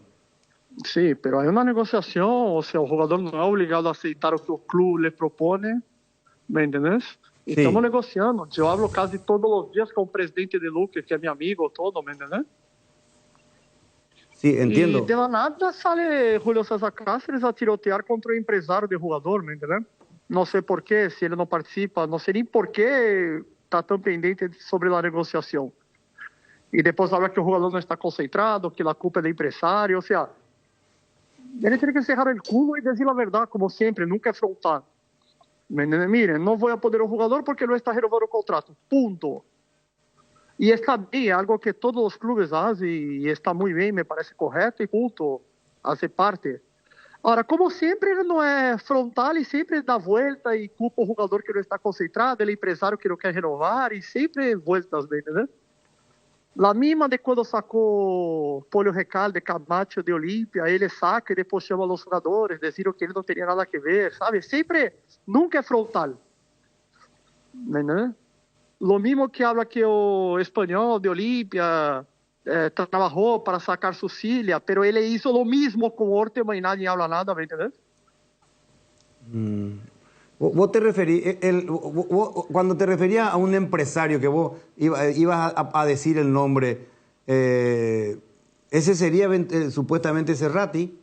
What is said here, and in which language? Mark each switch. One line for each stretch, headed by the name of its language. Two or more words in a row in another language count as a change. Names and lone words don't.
Spanish: Sí, pero hay una negociación, o sea, el jugador no es obligado a aceitar lo que el club le propone, ¿me entiendes? Y Sí. estamos negociando. Yo hablo casi todos los días con el presidente de Luque, que es mi amigo, todo, ¿me entiendes? Sí, entiendo. Y de la nada sale Julio César Cáceres a tirotear contra el empresario del jugador, ¿me entiendes? No sé por qué,
Portuguese: si ele não participa, não sei nem por que está tão pendente sobre a negociação. E depois habla que o jogador não está concentrado, que a culpa é do empresário, ou seja, ele tem que cerrar o culo e dizer a verdade, como sempre, nunca afrontar. Miren, não vou apoderar o jogador porque não está renovando o contrato, ponto. E está bem, é algo que todos os clubes fazem e está muito bem, me parece correto e ponto,
Spanish: hace parte.
Portuguese: Ora, como sempre, ele não é frontal e sempre dá volta e culpa o jogador que não está concentrado, ele é empresário que não quer renovar e sempre voltas dele, né?
Spanish: La misma
Portuguese: de quando sacou Polio Recalde, Camacho de Olímpia, ele saca e depois chama os jogadores, dizendo que ele não teria nada a ver, sabe? Sempre, nunca é frontal. Né?
Spanish: Lo mismo que habla
Portuguese: que o espanhol
Spanish: de Olímpia trabajó para sacar su Cilia, pero él hizo lo mismo con Orteman y nadie habla nada, ¿me entiendes? Vos te referís, cuando te referías a un empresario que vos ibas a decir el nombre, ¿ese sería supuestamente Cerrati?